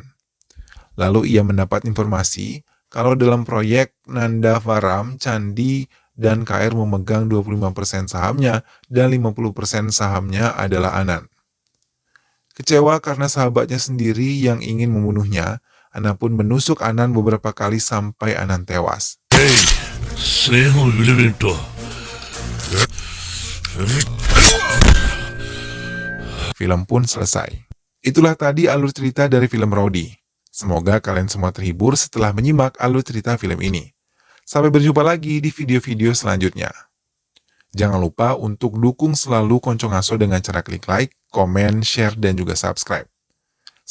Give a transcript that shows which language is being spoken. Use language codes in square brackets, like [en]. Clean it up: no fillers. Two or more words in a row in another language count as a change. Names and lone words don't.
[id] Lalu ia mendapat informasi kalau dalam proyek Nandavaram, Candi dan KR memegang 25% sahamnya dan 50% sahamnya adalah Anand. Kecewa karena sahabatnya sendiri yang ingin membunuhnya, Ana pun menusuk Anan beberapa kali sampai Anan tewas. [te] ఏయ్, స్నేహం విలువేంటో [id] Film pun selesai. Itulah tadi alur cerita dari film Rowdy. Semoga kalian semua terhibur setelah menyimak alur cerita film ini. Sampai berjumpa lagi di video-video selanjutnya. Jangan lupa untuk dukung selalu Konco Ngaso dengan cara klik like, komen, share, dan juga subscribe.